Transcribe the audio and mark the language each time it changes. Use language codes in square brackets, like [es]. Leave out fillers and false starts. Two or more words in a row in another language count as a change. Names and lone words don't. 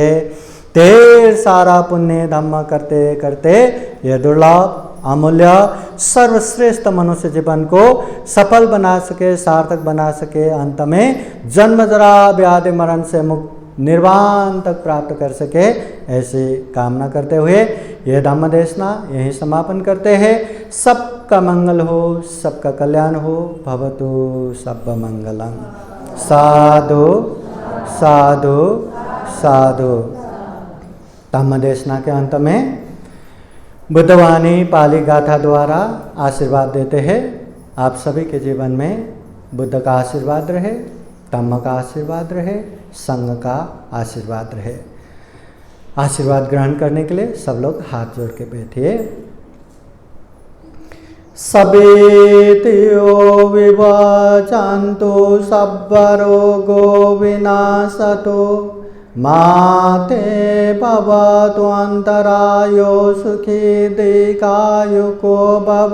[hi] ढेर सारा पुण्य धम्म करते करते ये दुर्लभ अमूल्य सर्वश्रेष्ठ मनुष्य जीवन को सफल बना सके, सार्थक बना सके। अंत में जन्म जरा व्याधि मरण से मुक्त निर्वाण तक प्राप्त कर सके, ऐसी कामना करते हुए यह धम्म देशना यही समापन करते हैं। सबका मंगल हो, सबका कल्याण हो। [pi] भवतु सब मंगलम। साधु साधु साधु। [hi] धम्म देशना के अंत में बुद्धवाणी पाली गाथा द्वारा आशीर्वाद देते हैं। आप सभी के जीवन में बुद्ध का आशीर्वाद रहे, धम्म का आशीर्वाद रहे, संघ का आशीर्वाद रहे। आशीर्वाद ग्रहण करने के लिए सब लोग हाथ जोड़ के बैठिए। [pi] सबेतियो विवाचान्तो सब्बरोगो विनाशतो माते भवतु अन्तरायो सुखी दीर्घायुको भव।